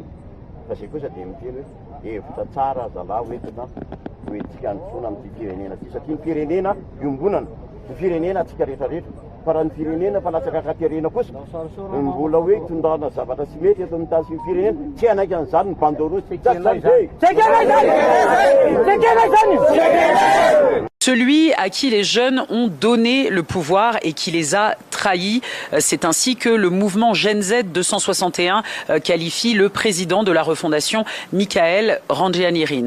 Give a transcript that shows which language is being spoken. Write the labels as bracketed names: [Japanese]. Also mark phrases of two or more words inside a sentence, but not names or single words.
[Malagasy] Fa zay kosa dia miteny hoe hevitra tsara zalahy hoentina hoentsika androsoana amin'ity firenena ty. Satria ny firenena iombonana, ny firenena atsika rehetrarehetra. Fa raha ny firenena fa latsaka katerena kosa mbola hoe tondrana zavatra tsy mety eto amin'ny tany sy ny firenena, tsy anaiky an'izany ny Bandorosy. [French] Celui à qui les jeunes ont donné le pouvoir et qui les a trahis. C'est ainsi que le mouvement Gen Z 261 qualifie le président de la refondation, Michael Randrianirine.